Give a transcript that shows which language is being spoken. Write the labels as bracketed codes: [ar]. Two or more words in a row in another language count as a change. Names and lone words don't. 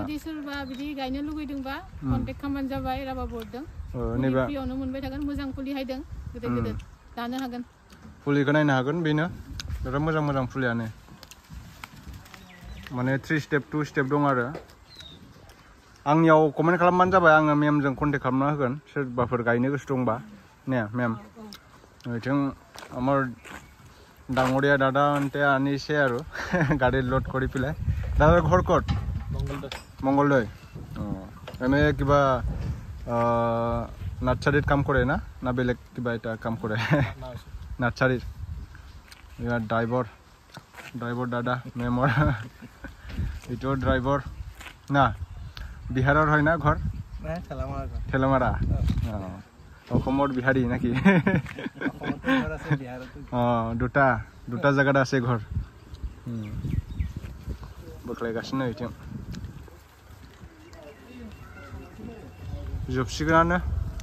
[brx] जुदि सोरबा बिदि गायनो लुगैदोंबा कन्टेक्ट खालामबानो जाबाय राबा बर्डजों नैबे फ्रियावनो मोनबाय थागोन मोजां फुलि हायदों गिदिर गिदिर दानो हागोन फुलिखौ नायनो हागोन बेनो बिराद मोजां मोजां फुलियानो माने 3 स्टेप 2 स्टेप दं आरो आंनियाव कमेन्ट खालामबानो जाबाय आङो मेमजों कन्टेक्ट खालामना होगोन सोरबाफोर गायनो गोसो दंबा ने मेम बिथिं [as] आमार ডাঙৰীয়া দাদা আন্তে আনিছে আৰু গাড়ী লোড কৰি পেলাই দাদাৰ ঘৰ ক'ত মংগলদৈ এনে কিবা নাৰ্চাৰীত কাম কৰে না বেলেগ কিবা এটা কাম কৰে নাৰ্চাৰীত ইয়াৰ ড্ৰাইভাৰ দাদা মেমৰ এইটো ড্ৰাইভাৰ না বিহাৰৰ হয় না ঘৰ ঠেলামাৰা অসমৰ বিহাৰী নাকি দুটা জায়গাত আছে ঘৰ [brx] बोख्लायगासिनो बिथिं जोबसिगोनानो